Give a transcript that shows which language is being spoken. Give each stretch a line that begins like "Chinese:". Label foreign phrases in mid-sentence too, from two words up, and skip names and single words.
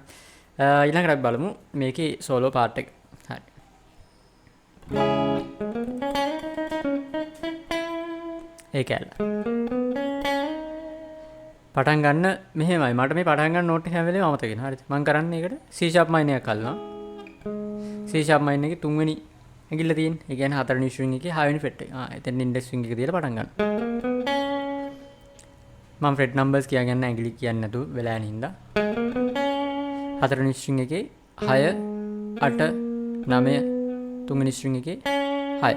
Sinhala: ඊළඟට අපි බලමු මේකේ සෝලෝ පාර්ට් එක. හරි. ඒක ඇල්ල. පටන් ගන්න මෙහෙමයි. මට මේ පටන් ගන්න නෝට් එක හැම වෙලේම අමතක වෙනවා. හරිද? මම කරන්නේ ඒකට
English: C sharp minor
Sinhala: එකක් අල්ලනවා.
English: C sharp minor
Sinhala: එකේ තුන්වෙනි ඇඟිල්ල තියෙන්නේ. ඒ කියන්නේ හතරවෙනි string එකේ 6 වෙනි fret එක. එතෙන්
English: index string
Sinhala: එක තියලා පටන් ගන්න. මම
English: fret numbers
Sinhala: කියන්නේ ඇඟිලි කියන්නේ නැතුව වෙලා යන හින්දා. හතරවෙනි string එකේ 6 8 9 තුන්වෙනි string එකේ 6.